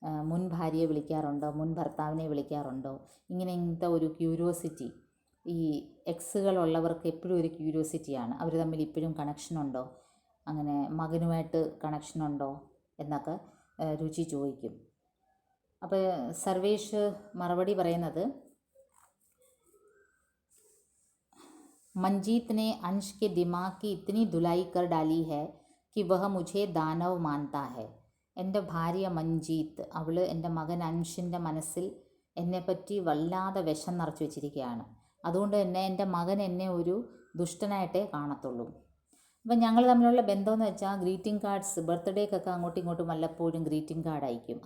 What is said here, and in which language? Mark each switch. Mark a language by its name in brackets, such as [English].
[Malayalam] മുൻ ഭാര്യയെ വിളിക്കാറുണ്ടോ, മുൻ ഭർത്താവിനെ വിളിക്കാറുണ്ടോ, ഇങ്ങനത്തെ ഒരു ക്യൂരിയോസിറ്റി. ഈ എക്സുകളുള്ളവർക്ക് എപ്പോഴും ഒരു ക്യൂരിയോസിറ്റിയാണ്. അവർ തമ്മിൽ ഇപ്പോഴും കണക്ഷനുണ്ടോ, അങ്ങനെ മകനുമായിട്ട് കണക്ഷനുണ്ടോ എന്നൊക്കെ രുചി ചോദിക്കും. അപ്പോൾ സർവേഷ് മറുപടി പറയുന്നത്, [Hindi] मंजीत ने अंश के दिमाग की इतनी धुलाई कर डाली है कि वह मुझे दानव मानता है. [Malayalam] എൻ്റെ ഭാര്യ മഞ്ജീത്ത്, അവൾ എൻ്റെ മകൻ അൻഷിൻ്റെ മനസ്സിൽ എന്നെപ്പറ്റി വല്ലാതെ വിഷം നിറച്ച് വെച്ചിരിക്കുകയാണ്. അതുകൊണ്ട് തന്നെ എൻ്റെ മകൻ എന്നെ ഒരു ദുഷ്ടനായിട്ടേ കാണത്തുള്ളൂ. അപ്പം ഞങ്ങൾ തമ്മിലുള്ള ബന്ധമെന്ന് വെച്ചാൽ ഗ്രീറ്റിംഗ് കാർഡ്സ്, ബർത്ത്ഡേക്കൊക്കെ അങ്ങോട്ടും ഇങ്ങോട്ടും വല്ലപ്പോഴും ഗ്രീറ്റിംഗ് കാർഡ് അയക്കും.